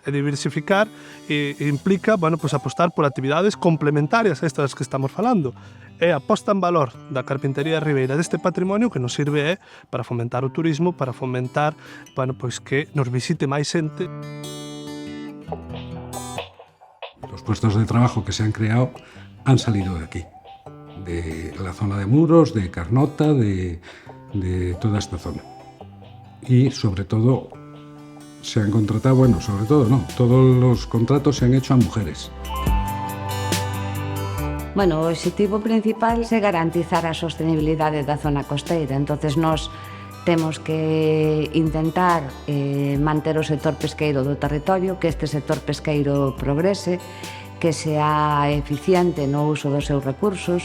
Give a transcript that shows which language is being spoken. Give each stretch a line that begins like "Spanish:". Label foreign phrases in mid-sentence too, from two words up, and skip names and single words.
Galician: E diversificar implica, apostar por actividades complementarias a estas que estamos falando. É a posta en valor da carpintería ribeira deste patrimonio que nos sirve para fomentar o turismo, para fomentar que nos visite máis xente.
Spanish: Los puestos de trabajo que se han creado han salido de aquí, de la zona de Muros, de Carnota, de toda esta zona. Y sobre todo se han contratado, todos los contratos se han hecho a mujeres. Bueno,
Galician: o obxectivo principal é garantizar a sostenibilidade da zona costeira. Entonces, nós temos que intentar manter o sector pesqueiro do territorio, que este sector pesqueiro progrese, que sea eficiente no uso dos seus recursos.